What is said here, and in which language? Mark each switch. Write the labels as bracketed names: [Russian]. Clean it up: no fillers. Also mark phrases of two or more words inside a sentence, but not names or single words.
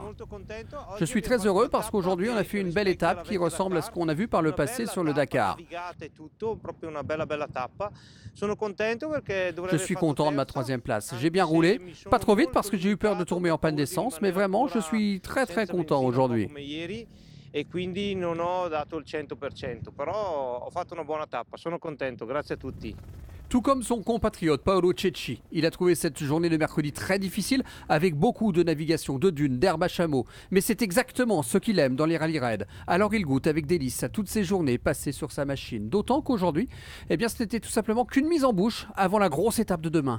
[French] Je suis très heureux parce qu'aujourd'hui on a fait une belle étape qui ressemble à ce qu'on a vu par le passé sur le Dakar. Je suis content de ma troisième place. J'ai bien roulé, pas trop vite parce que j'ai eu peur de tomber en panne d'essence, mais vraiment je suis très content aujourd'hui. [Italian] E quindi non ho dato il 100%, però ho fatto una buona tappa, sono contento, grazie a tutti. [French] Tout comme son compatriote Paolo Cecchi, il a trouvé cette journée de mercredi très difficile avec beaucoup de navigation, de dunes, d'herbe à chameau. Mais c'est exactement ce qu'il aime dans les rallye raids. Alors il goûte avec délice à toutes ces journées passées sur sa machine. D'autant qu'aujourd'hui, eh bien, ce n'était tout simplement qu'une mise en bouche avant la grosse étape de demain.